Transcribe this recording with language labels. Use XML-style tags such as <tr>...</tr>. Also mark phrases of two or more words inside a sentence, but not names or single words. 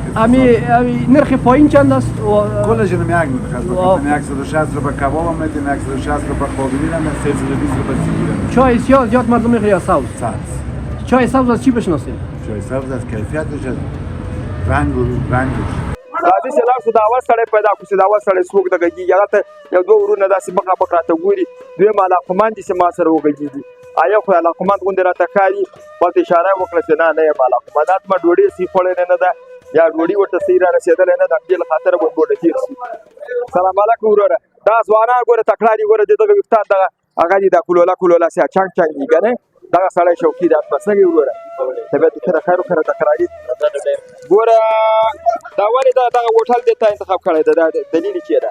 <fa>امی نرخ پایین چند است کلش هم یک نرخ 160 روپه کباب هم میتونیم 160 روپه قابلی هم 320 روپه سیگیر چای سیاه زیاد مردم میخواه یا سبز چای سبز از چی بشناسیم چای سبز از کیفیتش از رنگش</fa> <ps>راځي چې لاړ شو د اول سړی پیدا کړو چې د اول سړی څوک د غږېږي هغه ته یو 2 ورونه داسې مخامخ راته ګوري دویم علاقمند دي چې ما سره وغږېږي یو خو علاقمند غوندې راته ښکاري ورته اشاره یې وکړه چې نه یم علاقمند ما ډوډۍ صحیح خوړلې نه ده یا ډوډۍ ورته صحیح را رسېدلی نه ده همدې له خاطره به ډوډۍ تېر شي سلام علیکم وروره دا ځوانان ګوره تکړه دي ګوره د دغه ویښتان دغه هغه دي دا کلوله سیا چنګ دي که نه دغه سړی شوقي دی اته څنګه یې وروره طبیعت دې ښه ده خیر وکړه تکراري ګوره دا ولې دغه هوټل دې ته انتخاب کړی ده دا دلیل یې چیرې ده</ps>